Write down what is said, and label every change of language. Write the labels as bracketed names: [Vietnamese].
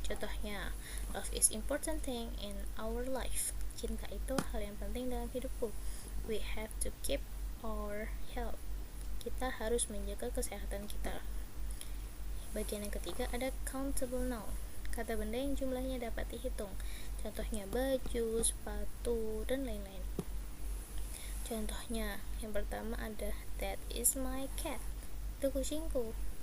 [English] Contohnya, love is important thing in our life. [Indonesian] Cinta itu hal yang penting dalam hidupku. [English] We have to keep our health. [Indonesian] Kita harus menjaga kesehatan kita. Bagian yang ketiga ada countable noun, kata benda yang jumlahnya dapat dihitung. Contohnya baju, sepatu, dan lain-lain. Contohnya, yang pertama ada [English] that is my cat, [Indonesian] itu kucingku.